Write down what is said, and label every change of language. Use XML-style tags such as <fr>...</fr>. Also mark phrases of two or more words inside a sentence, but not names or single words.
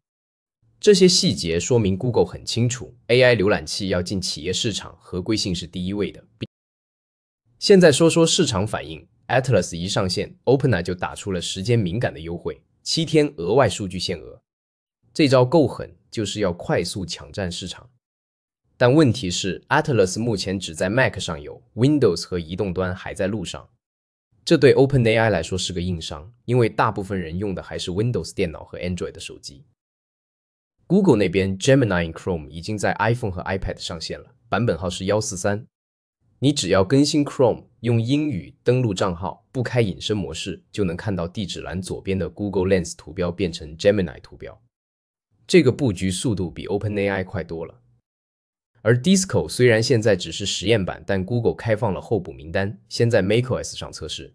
<zh>這些細節說明 Google 很清楚 ，AI 瀏覽器要進企業市場，合規性是第一位的。現在說說市場反應 ，Atlas 一上線 ，OpenAI 就打出了時間敏感的優惠，7天額外數據限額。這招夠狠，就是要快速搶佔市場。但問題是 ，Atlas 目前只在 Mac 上有 ，Windows 和移動端還在路上。這對 OpenAI 來說是個硬傷，因為大部分人用的還是 Windows 電腦和 Android 的手機。Google 那邊 Gemini in Chrome 已經在 iPhone 和 iPad 上線了，版本號是143。你只要更新 Chrome，用英語登錄賬號，不開隱身模式，就能看到地址欄左邊的 Google Lens 圖標變成 Gemini 圖標。這個布局速度比 OpenAI 快多了。而 Disco 雖然現在只是實驗版，但 Google 開放了候補名單，先在 macOS 上測試。</zh>